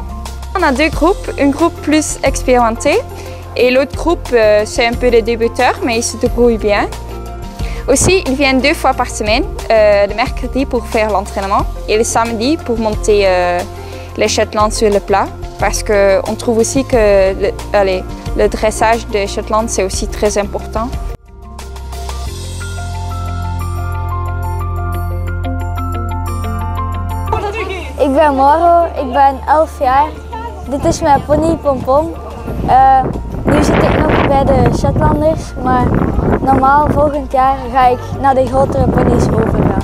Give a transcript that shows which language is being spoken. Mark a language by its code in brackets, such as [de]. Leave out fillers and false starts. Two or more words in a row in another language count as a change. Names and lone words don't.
[fr] On a 2 groupes, un groupe plus expérimenté et l'autre groupe c'est un peu des débuteurs mais ils se débrouillent bien. Aussi, ils viennent 2 fois par semaine, le mercredi pour faire l'entraînement et le samedi pour monter les Shetland sur le plat parce qu'on trouve aussi que le dressage des Shetland c'est aussi très important. [nl] Ik ben Maro, ik ben 11 jaar. Dit is mijn pony Pompom. Nu zit ik nog bij de Shetlanders, maar normaal volgend jaar ga ik naar de grotere ponies overgaan.